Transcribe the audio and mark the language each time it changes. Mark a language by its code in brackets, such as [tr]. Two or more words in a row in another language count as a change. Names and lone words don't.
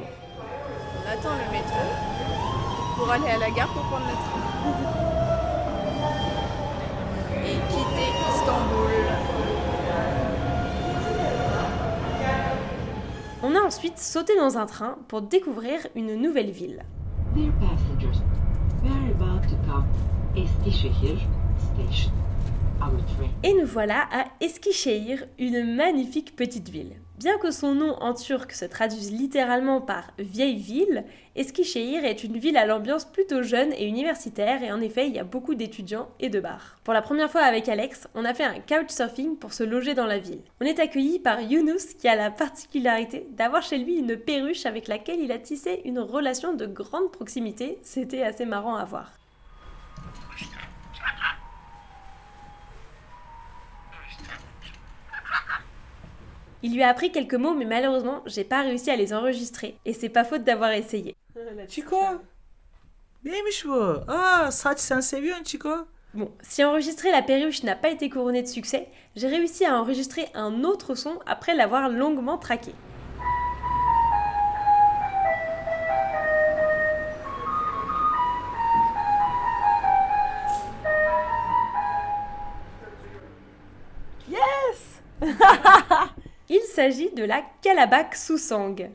[fr] On attend le métro pour aller à la gare pour prendre le train. Et quitter Istanbul. On a ensuite sauté dans un train pour découvrir une nouvelle ville. [en] Dear passengers, we are about to come Eskişehir station. Our train. [fr] Et nous voilà à Eskişehir, une magnifique petite ville. Bien que son nom en turc se traduise littéralement par vieille ville, Eskişehir est une ville à l'ambiance plutôt jeune et universitaire et en effet il y a beaucoup d'étudiants et de bars. Pour la première fois avec Alex, on a fait un couchsurfing pour se loger dans la ville. On est accueillis par Yunus qui a la particularité d'avoir chez lui une perruche avec laquelle il a tissé une relation de grande proximité, c'était assez marrant à voir. Il lui a appris quelques mots, mais malheureusement, j'ai pas réussi à les enregistrer. Et c'est pas faute d'avoir essayé. Chico, [tr] neymiş bu? Aa, saç sen seviyorsun Chico. [fr] Bon, si enregistrer la perruche n'a pas été couronné de succès, j'ai réussi à enregistrer un autre son après l'avoir longuement traqué. Il s'agit de la Kalabak Susang.